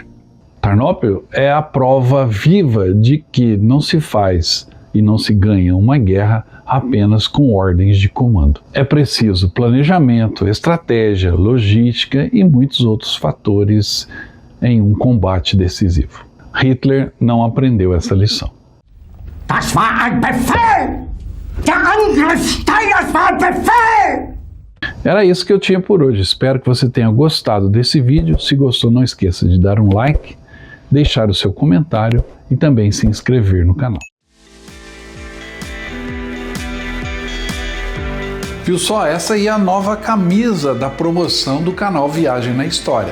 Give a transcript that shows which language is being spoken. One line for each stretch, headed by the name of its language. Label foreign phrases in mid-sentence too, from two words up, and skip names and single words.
Portuguese: Tarnopol é a prova viva de que não se faz e não se ganha uma guerra apenas com ordens de comando. É preciso planejamento, estratégia, logística e muitos outros fatores em um combate decisivo. Hitler não aprendeu essa lição.
German: Das war ein Befehl! Der Angriff Steiners war ein Befehl!
Portuguese: Era isso que eu tinha por hoje. Espero que você tenha gostado desse vídeo. Se gostou, não esqueça de dar um like, deixar o seu comentário e também se inscrever no canal. Viu só? Essa aí é a nova camisa da promoção do canal Viagem na História.